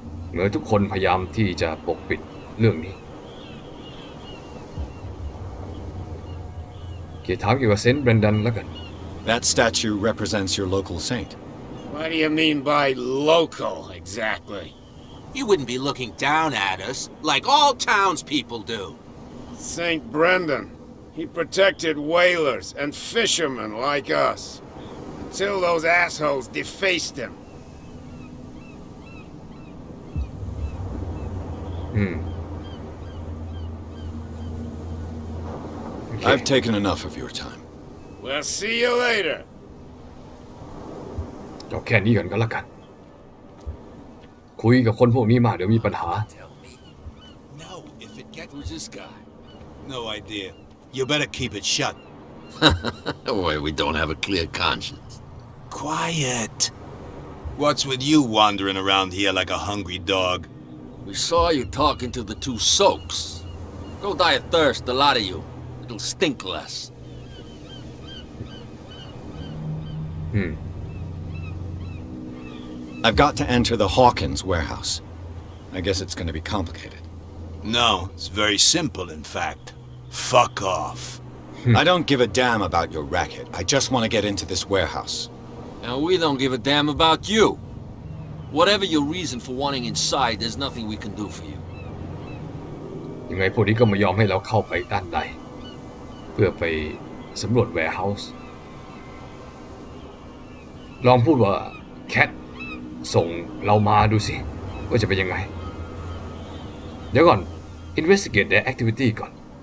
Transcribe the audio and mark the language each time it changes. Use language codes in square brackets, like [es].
[th] เหมือนทุกคนพยายามที่จะปกปิดเรื่องนี้เกี่ยวถามเกี่ยวกับเซนต์เบรนดันแล้วกัน [en] That statue represents your local saint. What do you mean by local, exactly? You wouldn't be looking down at us like all townspeople do. St. Brendan. He protected whalers and fishermen like us. Until those assholes defaced him. Okay. I've taken enough of your time. We'll see you later. [th] เอาแค่นี้ก่อนก็แล้วกันคุยกับคนพวกนี้มาเดี๋ยวมีปัญหา [en] Tell me. No, if it gets... Who's this guy? No idea. You better keep it shut. Boy, we don't have a clear conscience. Quiet. What's with you wandering around here like a hungry dog? We saw you talking to the two soaks. Go die of thirst, the lot of you. It'll stink less. I've got to enter the Hawkins warehouse. I guess it's going to be complicated. No, it's very simple, in fact. Fuck off. I don't give a damn about your racket. I just want to get into this warehouse. And we don't give a damn about you. Whatever your reason for wanting inside, there's nothing we can do for you. [th] ยังไงพวกนี้ก็ไม่ยอมให้เราเข้าไปด้านในเพื่อไปสำรวจ warehouse ลองพูดว่าแคทส่งเรามาดูสิว่าจะเป็นยังไงเดี๋ยวก่อน [en] investigate their activity [th] ก่อน